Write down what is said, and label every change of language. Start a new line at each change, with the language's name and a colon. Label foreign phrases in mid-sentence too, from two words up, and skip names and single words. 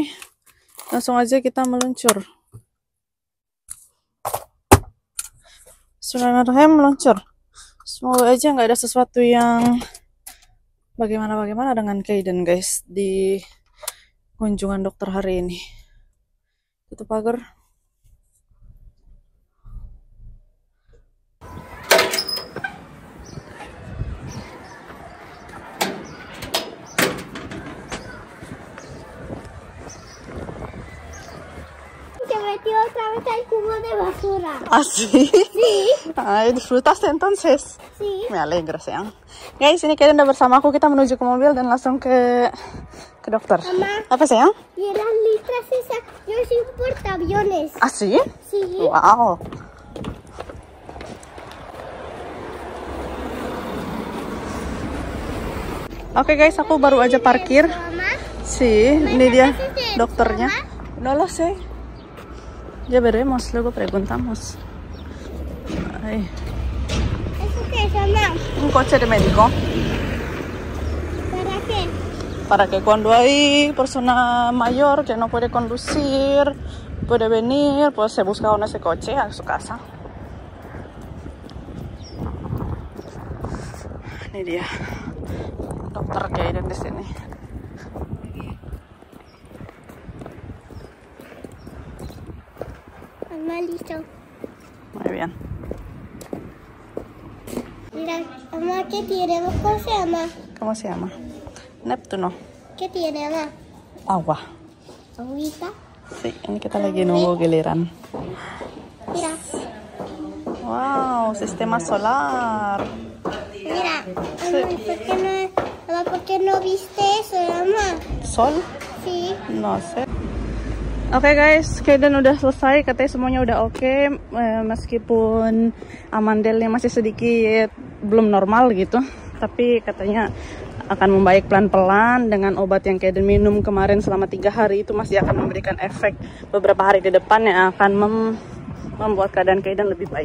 Indonesian: Langsung aja kita meluncur. Bismillahirrahmanirrahim, meluncur. Semoga aja nggak ada sesuatu yang bagaimana dengan Kaden guys di kunjungan dokter hari ini. Tutup pagar.
Spanish: Se metió otra vez al cubo de basura. Así. Sí, Ay, disfrutaste entonces. sí. Me alegra sayang.
Indonesian: Guys, ini Kaden udah bersama aku. Kita menuju ke mobil dan langsung ke dokter.
Spanish: Mamá.
Indonesian: Apa sayang?
Spanish: Y las litras esas, yo soy un portaaviones. Ah, sih? Sí. Wow.
Indonesian: Oke guys, aku baru aja parkir.
Spanish: Mamá, Sí,
Indonesian: ini dia dokternya.
Spanish: No lo sé. Ya veremos, luego preguntamos. Ay, ¿eso qué es, mamá? un coche de médico. ¿Para qué? Para que cuando hay persona mayor que no puede conducir, puede venir, pues se busca con ese coche a su casa.
Indonesian: Ini dia dokter Kaden di sini.
Spanish: Mamá, listo. Muy bien. Mira, mamá, ¿qué tiene? ¿Cómo se llama? ¿Cómo se llama? Neptuno. ¿Qué tiene, mamá? Agua. Agüita. Sí,
Indonesian: ini kita lagi nunggu giliran.
Spanish: Mira, Wow, sistema solar. mira. Mamá, ¿por qué no viste eso, mamá? Sol? Sí. No sé.
Indonesian: Oke guys, Kaden udah selesai, katanya semuanya udah oke, meskipun amandelnya masih sedikit belum normal gitu, tapi katanya akan membaik pelan-pelan dengan obat yang Kaden minum kemarin selama 3 hari itu masih akan memberikan efek beberapa hari ke depan yang akan membuat keadaan Kaden lebih baik.